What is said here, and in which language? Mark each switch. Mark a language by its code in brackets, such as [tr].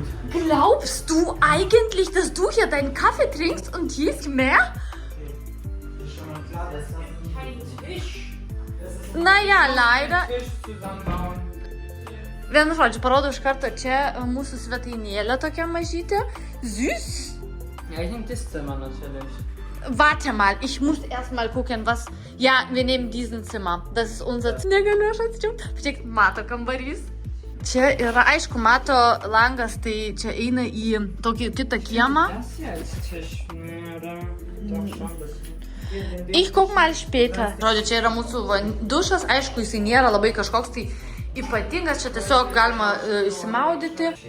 [de] Glaubst du eigentlich, dass du hier deinen Kaffee trinkst und hier ist mehr? Ist schon mal klar, das ist kein Tisch. Naja, leider. Tisch zusammenbauen. [lt] Vienu žodžiu, parodau iš karto, čia mūsų svetainėlė tokia mažytė. [de] Süß. Ja, ich nehme das Zimmer natürlich. Warte mal, ich muss erstmal gucken, was... Ja, wir nehmen diesen Zimmer. Das ist unser Zimmer. [lt] Negaliu aš atsičiaupti. Pažiūrėk, mato kambarys. Čia yra, aišku, mato langas, tai čia eina į tokį kitą kiemą. [de] Das hier ist Tisch. Ja, oder? Doch schon das. Ich guck mal später. [lt] Žodžiu, čia yra mūsų dušas, aišku, jisai nėra labai kažkoks tai ypatingas, čia tiesiog galima įsimaudyti.